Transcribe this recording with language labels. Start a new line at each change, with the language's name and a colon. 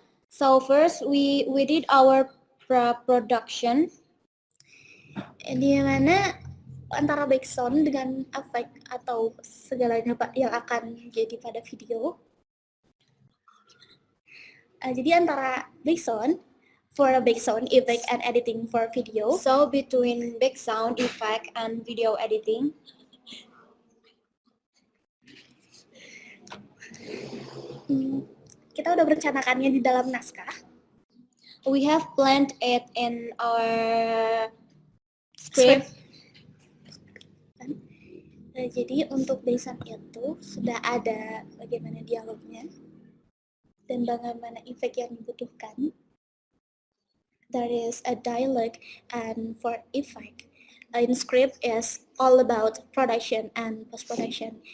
English: so first we did our production,
Indonesian: Di mana antara background dengan efek atau segalanya yang akan jadi pada video. Jadi antara
English: background for a background effect and editing for video. so between background effect and video editing,
Indonesian: Kita udah merencanakannya di dalam naskah.
English: we have planned it in our script.
Indonesian: Jadi untuk background itu sudah ada bagaimana dialognya dan bagaimana efek yang dibutuhkan.
English: There is a dialogue, and for effect in script is all about production and post-production.